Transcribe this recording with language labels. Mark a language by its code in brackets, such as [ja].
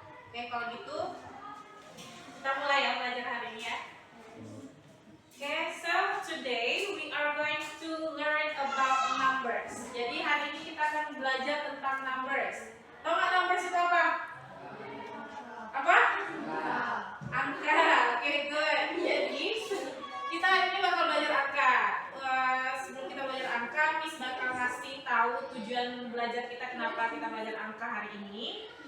[id] Oke, kalau gitu kita mulai ya belajar hari ini ya. [en] Oke, so today we are going to learn about numbers. [id] Jadi hari ini kita akan belajar tentang numbers. Tahu nggak numbers itu apa? Apa? Angka. Oke, good. Jadi kita hari ini bakal belajar angka. Sebelum kita belajar angka, Miss bakal ngasih tahu tujuan belajar kita, kenapa kita belajar angka hari ini.